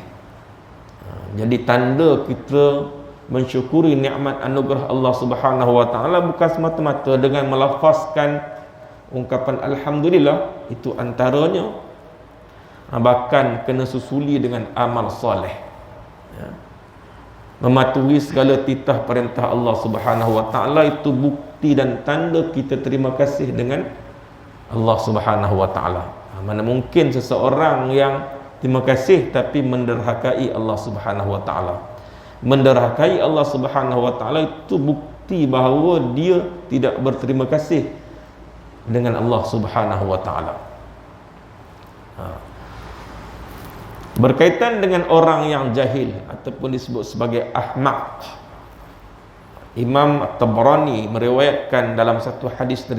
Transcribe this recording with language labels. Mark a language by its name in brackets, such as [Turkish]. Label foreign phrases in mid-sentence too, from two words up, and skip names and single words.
[Malay] Jadi tanda kita mensyukuri nikmat anugerah Allah [Arabic] سبحانه وتعالى [Malay] bukan semata-mata dengan melafazkan ungkapan alhamdulillah, itu antaranya, bahkan kena susuli dengan amal soleh, ya. Mematuhi segala titah perintah Allah [Arabic] سبحانه وتعالى, [Malay] itu bukti dan tanda kita terima kasih dengan Allah [Arabic] سبحانه وتعالى. [Malay] Mana mungkin seseorang yang terima kasih tapi menderhakai Allah [Arabic] سبحانه وتعالى. [Malay] Menderhakai Allah [Arabic] سبحانه وتعالى [Malay] itu bukti bahawa dia tidak berterima kasih dengan Allah [Arabic] سبحانه وتعالى. [Malay] Berkaitan dengan orang yang jahil ataupun disebut sebagai ahmaq, Imam At-Tabrani meriwayatkan dalam satu hadis dari